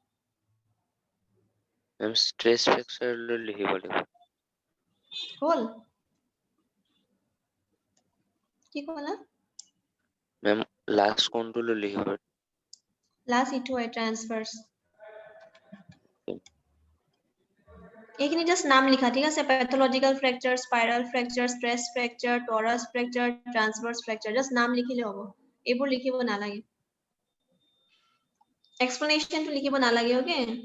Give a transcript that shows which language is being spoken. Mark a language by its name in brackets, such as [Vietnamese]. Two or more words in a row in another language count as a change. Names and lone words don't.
[English] Ma'am, stress fracture [Assamese] লিখিব লাগিব। Whole? কি ক'লা? Ma'am, last কোনটো লিখিব? Last ইটো হয় transverse। এইখিনি just নাম লিখা, ঠিক আছে? [English] Pathological fracture, spiral fracture, stress fracture, torus fracture, transverse fracture, [Assamese] just নাম লিখিলে হ'ব। এইবোৰ লিখিব নালাগে। Explanation টো লিখিব নালাগে, okay?